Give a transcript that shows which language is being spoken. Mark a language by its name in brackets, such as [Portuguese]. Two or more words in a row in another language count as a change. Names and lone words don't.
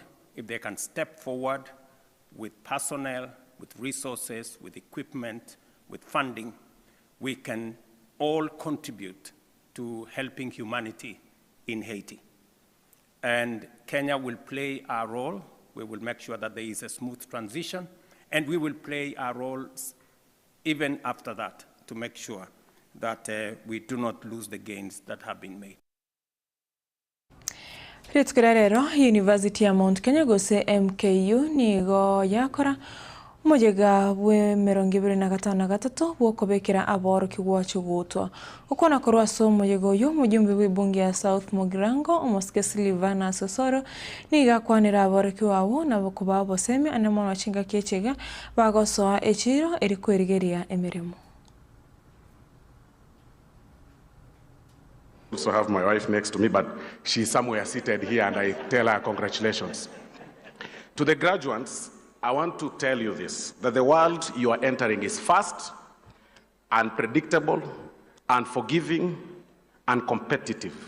[English] If they can step forward with personnel, with resources, with equipment, with funding, we can all contribute to helping humanity in Haiti. And Kenya will play our role. We will make sure that there is a smooth transition, and we will play our roles even after that to make sure that we do not lose the gains that have been made. [Gusii] University ya Mount Kenya gose MKU nigo yakora mojega we merongibiri na gatatu wokobekera aboro kigwacho gutwa ukona korwa so mojego yo mujumbe w'ibunge ya South Mugirango omoske Silvana Sosoro niga kwanira aboro kiwawo nabokuba boseme anemono chinga kechega bagosoa echiro erikwerigeria emirimo. [English] Also have my wife next to me, but she's somewhere seated here, and I tell her congratulations. To the graduates, I want to tell you this, that the world you are entering is fast, unpredictable, unforgiving, and competitive.